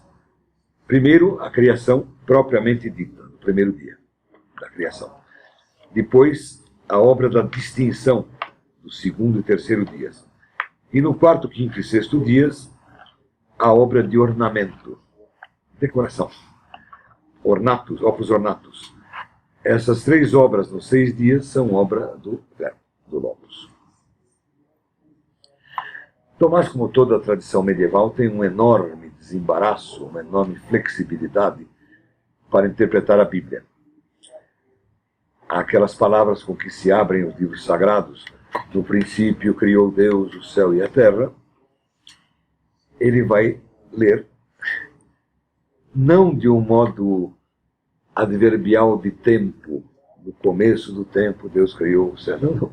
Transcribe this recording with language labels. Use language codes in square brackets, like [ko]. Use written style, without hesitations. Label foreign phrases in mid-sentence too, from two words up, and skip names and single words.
[pt] Primeiro, a criação propriamente dita, no primeiro dia da criação. Depois, a obra da distinção, do segundo e terceiro dias. E no quarto, quinto e sexto dias, a obra de ornamento, decoração, [la] ornatus, opus ornatus. [pt] Essas 3 obras nos 6 dias são obra do Verbo, do Logos. Tomás, como toda a tradição medieval, tem um enorme desembaraço, uma enorme flexibilidade para interpretar a Bíblia. Aquelas palavras com que se abrem os livros sagrados, no princípio criou Deus o céu e a terra, ele vai ler, não de um modo adverbial de tempo, no começo do tempo Deus criou o céu, não.